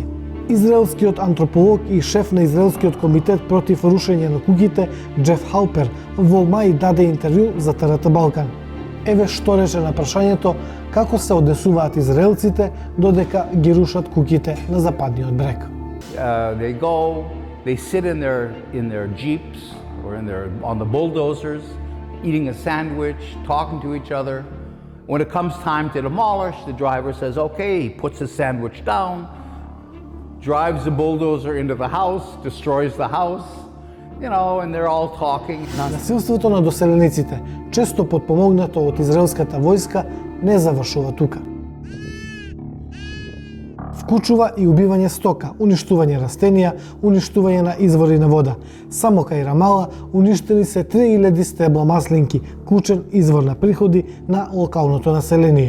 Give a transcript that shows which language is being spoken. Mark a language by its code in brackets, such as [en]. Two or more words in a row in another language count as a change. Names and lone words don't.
[mk] Израелскиот антрополог и шеф на Израелскиот комитет против рушење на куќите, Джеф Халпер, во мај даде интервју за ТРТ Балкан. Еве што рече на прашањето како се однесуваат израелците додека ги рушат куќите на западниот брег. [en] They sit in their jeeps or on the bulldozers, eating a sandwich, talking to each other. When it comes time to demolish, the driver says, "Okay," he puts his sandwich down, drives the bulldozer into the house, destroys the house, and they're all talking. [mk] Насилството на доселениците, често потпомогнато од израелската војска, не завршува тука. Вклучува и убивање стока, уништување растенија, уништување на извори на вода. Само кај Рамала уништени се 3000 стебла маслинки, клучен извор на приходи на локалното население.